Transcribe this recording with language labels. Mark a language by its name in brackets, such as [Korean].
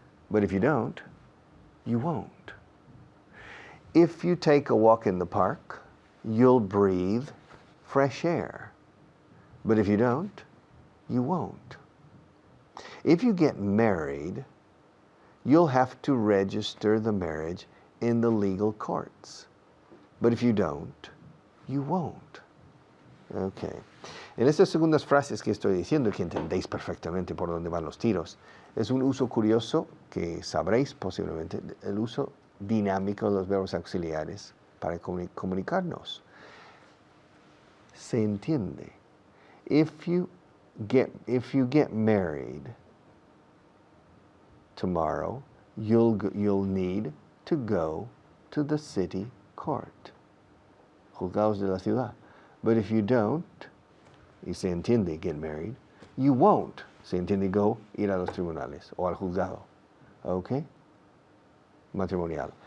[English] But if you don't, you won't. If you take a walk in the park, you'll breathe fresh air. But if you don't, you won't. If you get married, you'll have to register the marriage in the legal courts. But if you don't, you won't. Okay. [Spanish] En estas segundas frases que estoy diciendo, que entendéis perfectamente por dónde van los tiros, es un uso curioso que sabréis posiblemente, el uso dinámico de los verbos auxiliares para comunicarnos. Se entiende. [English] If you get married tomorrow, you'll need to go to the city court. [Spanish] Juzgados de la ciudad. [English] But if you don't, [Spanish] y se entiende [English] get married, you won't, [Spanish] se entiende go, ir a los tribunales o al juzgado. Okay? Matrimonial.